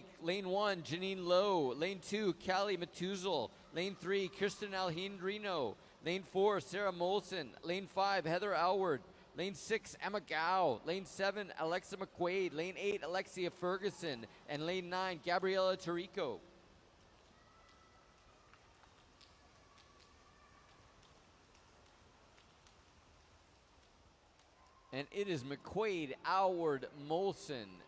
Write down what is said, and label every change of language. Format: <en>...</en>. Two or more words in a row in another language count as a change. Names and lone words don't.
<en>Lane 1, Janine Lowe. Lane 2, Callie Matuzel. Lane 3, Kirsten Alhindrino. Lane 4, Sarah Molson. Lane 5, Heather Alward. Lane 6, Emma Gao. Lane 7, Alexa McQuaid. Lane 8, Alexia Ferguson. And lane 9, Gabriela Tarico. And it is McQuaid, Alward, Molson.</en>